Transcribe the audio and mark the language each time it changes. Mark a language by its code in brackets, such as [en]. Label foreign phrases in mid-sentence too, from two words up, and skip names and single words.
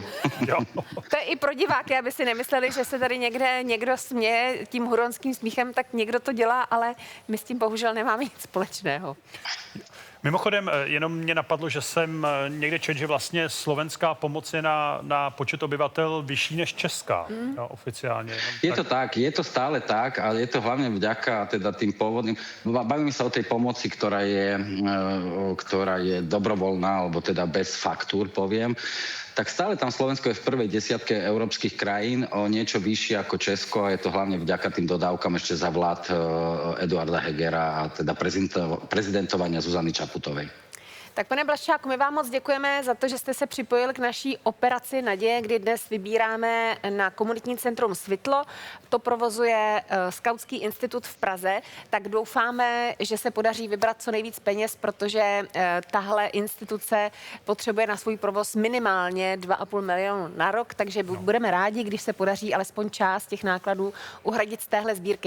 [cs] To je i pro diváky, aby si nemysleli, že se tady někdo směje tím huronským smíchem, tak někdo to dělá, ale my s tím bohužel nemáme nic společného. Mimochodem, jenom mě napadlo, že jsem někde četl, že vlastně slovenská pomoc je na počet obyvatel vyšší než česká, no, oficiálně. [sk] Je to stále tak a je to hlavne vďaka teda tým pôvodným. Bavíme sa o tej pomoci, ktorá je dobrovoľná, alebo teda bez faktúr, poviem. Tak stále tam Slovensko je v prvej desiatke európskych krajín o niečo vyššie ako Česko a je to hlavne vďaka tým dodávkam ešte za vlád Eduarda Hegera a teda prezidentovania Zuzany Čaputovej. [cs] Tak pane Blaščáku, my vám moc děkujeme za to, že jste se připojil k naší operaci Naděje, kdy dnes vybíráme na komunitní centrum Svitlo. To provozuje Skautský institut v Praze, tak doufáme, že se podaří vybrat co nejvíc peněz, protože tahle instituce potřebuje na svůj provoz minimálně 2,5 milionu na rok, takže budeme rádi, když se podaří alespoň část těch nákladů uhradit z téhle sbírky.